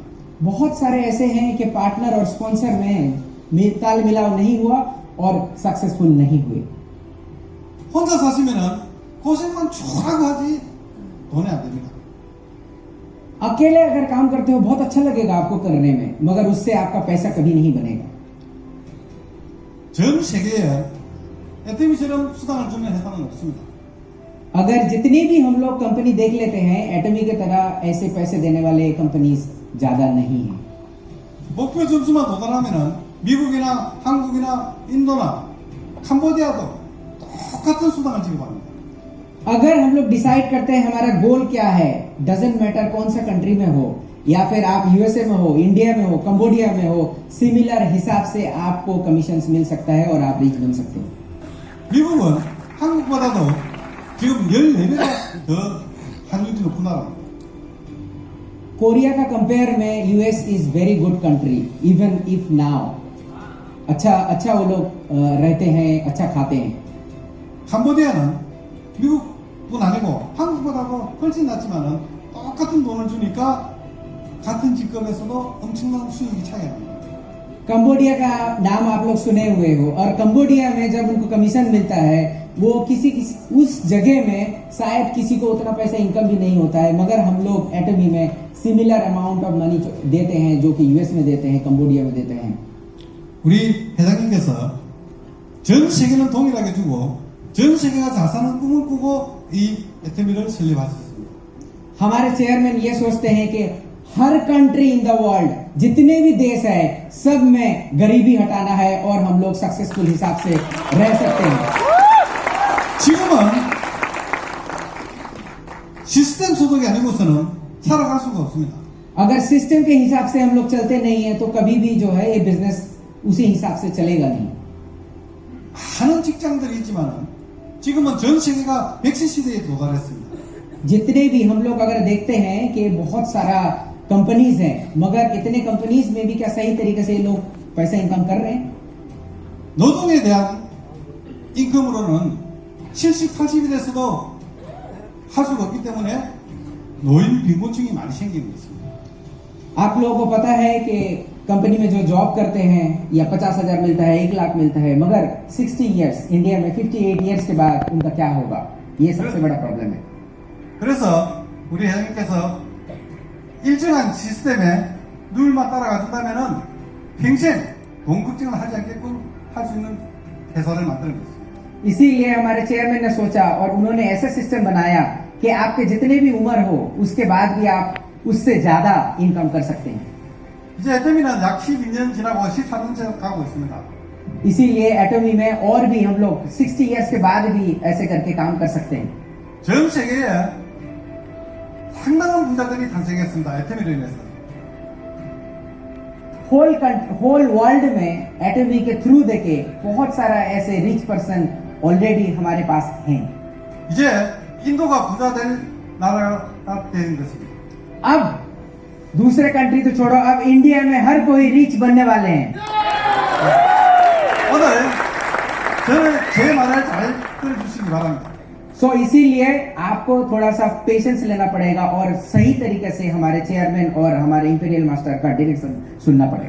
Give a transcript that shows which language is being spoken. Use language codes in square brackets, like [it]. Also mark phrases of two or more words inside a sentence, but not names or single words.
[hi] बहुत सारे ऐसे हैं कि पार्टनर और स्पॉन्सर में ताल मिलाव नहीं हुआ और सक्सेसफुल नहीं हुए। [ko] 혼자 사시면은 고생만 쭉 하고 하지 돈이 안 됩니다. [hi] अकेले अगर काम करते हो बहुत अच्छा लगेगा आपको करने में, मगर उससे आपका पैसा कभी नहीं बनेगा। [ko] 전 세계에 애터미처럼 수당을 주는 회사는 없습니다. [hi] अगर जितनी भी हम लोग कंपनी देख लेते हैं, एटमी की तरह ऐसे पैसे देने वाले कंपनीज ज्यादा नहीं है। [ko] 목표 점수만 도달하면은 미국이나 한국이나 인도나 캄보디아도 똑같은 수당을 지급합니다. [hi] अगर हम लोग डिसाइड करते हैं हमारा गोल क्या है, [en] doesn't matter [hi] कौन सा कंट्री में हो, या फिर आप यूएसए में हो, इंडिया में हो, कंबोडिया में हो, सिमिलर हिसाब से आपको कमीशन मिल सकता है और आप रिच बन सकते हो। [ko] 미국은 한국보다도 지금 14배가 더 환율이 높은 나라입니다. [en] Korea का compare में US is very good country even if now। [hi] अच्छा वो लोग रहते हैं, अच्छा खाते हैं। [ko] 캄보디아는 미국뿐 아니고 한국보다도 훨씬 낫지만은 똑같은 돈을 주니까 같은 직급에서도 엄청난 수익이 차이가 납니다. [hi] कंबोडिया का नाम आप लोग सुने हुए हो, और कंबोडिया में जब उनको कमीशन मिलता है, वो किसी उस जगह में शायद किसी को उतना पैसा इनकम भी नहीं होता है, मगर हम लोग एटमी में [en] similar amount of money [hi] देते हैं जो कि यूएस में देते हैं, कंबोडिया में देते हैं। [ko] 우리 회장님께서 전 세계는 동일하게 주고 전 세계가 잘 사는 꿈을 꾸고 이 애터미를 설립하셨습니다. [hi] हमारे चेयरमैन ये सोचते हैं कि हर [en] country in the world, [hi] जितने भी देश है, सब में गरीबी हटाना है और हम लोग सक्सेसफुल हिसाब से रह सकते हैं। [ko] 지금은 시스템 소득이 아니고서는 살아갈 수가 없습니다. [hi] अगर सिस्टम के हिसाब से हम लोग चलते नहीं है तो कभी भी जो है ये बिजनेस उसी हिसाब से चलेगा नहीं। [ko] 많은 직장들이 있지만은 지금은 전 세계가 백세 시대에 도달했습니다. [hi] जितने भी हम लोग अगर देखते हैं कि बहुत सारा कंपनीज हैं, मगर इतने कंपनीज में भी क्या सही तरीके से लोग पैसा इनकम कर रहे हैं? [ko] 노동에 대한 인컴으로는 70, 80이 돼서도 할 수가 없기 때문에 노인 빈곤층이 많이 생기고 있습니다. [hi] आप लोगों को पता है कि कंपनी में जो जॉब करते हैं या 50,000 मिलता है, 1 लाख मिलता है, मगर 60 इयर्स, इंडिया में 58 इयर्स के बाद उनका क्या होगा? ये सबसे बड़ा प्रॉब्लम है। [ko] 그래서 우리 회장님께서 일정한 시스템에 룰만 따라가준다면은 평생 돈 걱정을 하지 않게끔 할 수 있는 회사를 만드는 것입니다. [hi] इसीलिए हमारे चेयरमैन ने सोचा और उन्होंने ऐसा सिस्टम बनाया कि आपके जितने भी उम्र हो उसके बाद भी आप उससे ज्यादा इनकम कर सकते हैं। [ko] 이제 애터미는 약 12년 지나고 14년째 가고 있습니다. [hi] इसीलिए एटमी में और भी हम लोग 60 इयर्स के बाद भी ऐसे करके काम कर सकते हैं। [ko] 전 세계에 상당한 부자들이 탄생했습니다. 애터미로 인해서. [en] whole world [hi] में एटमी के थ्रू देके बहुत सारा ऐसे [en] rich person [hi] ऑलरेडी हमारे पास हैं। [ko] 이제 인도가 부자 될 나라가 되는 것입니다. [hi] अब दूसरे कंट्री तो छोड़ो, अब इंडिया में हर कोई रिच बनने वाले हैं। [ko] 오늘 저는 제 말을 잘 들어주시기 바랍니다. [hi] सो इसीलिए आपको थोड़ा सा पेशेंस लेना पड़ेगा और सही तरीके से हमारे चेयरमैन और हमारे [en] Imperial Master [hi] का डायरेक्शन सुनना पड़ेगा।